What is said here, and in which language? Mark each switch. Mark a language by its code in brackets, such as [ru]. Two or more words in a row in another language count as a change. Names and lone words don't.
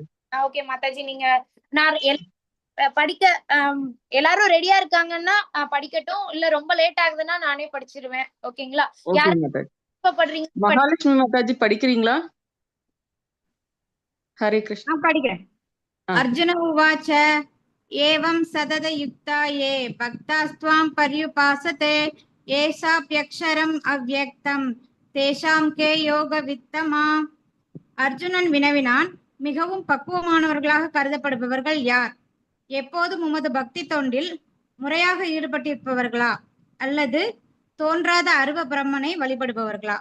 [ta] ஓகே மாதாஜி, நீங்க நான் படிக்க எல்லாரும் ரெடியா இருக்காங்கன்னா படிக்கட்டும், இல்ல ரொம்ப லேட் ஆகுதுன்னா நானே படிச்சிருவேன். ஓகேங்களா. படுறீங்க மகாலட்சுமி மாதாஜி படிக்கிறீங்களா? ஹரே கிருஷ்ணா. படிக்கிறேன். [sa] अर्जुन उवाच एवं सततयुक्ता ये भक्तास्त्वां पर्युपासते येचाप्यक्षरम् अव्यक्तम् तेषाम् के योग वित्तमाः. [ta] அர்ஜுனன் வினவினான், மிகவும் பக்குவமானவர்களாக கருதப்படுபவர்கள் யார்? எப்போதும் உமது பக்தி தொண்டில் முறையாக ஈடுபட்டிருப்பவர்களா அல்லது தோன்றாத அருவ பிரம்மனை வழிபடுபவர்களா?